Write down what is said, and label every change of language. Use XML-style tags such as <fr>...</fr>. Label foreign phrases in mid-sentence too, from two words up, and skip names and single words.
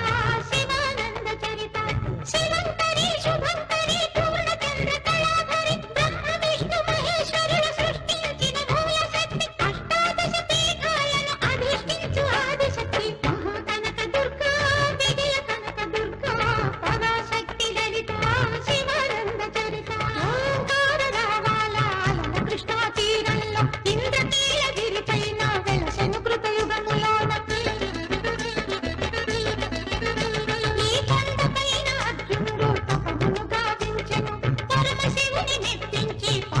<sa>शिवानंद चरिता शिवंतरी शुभंतरी पूर्णचंद्र कलाधरी ब्रह्म विष्णु महेश्वरुల</sa> <te>సృష్టించిన మూలశక్తి అష్టాదశ పీఠాలను అధిష్ఠించు ఆదిశక్తి</te> <sa>महाकनकदुर्गा विजय कनकदुर्गा पराशक्ति ललिता शिवानंद चरिता</sa> <te>ఓంకార రావాల కృష్ణా తీరంలో ఇంద్రకీలగిరి పైన వెలసెను కృతయుగములోన ఈ కొండపైన అర్జునుడు తపమును గావించెను పరమశివుని మెప్పించి</te>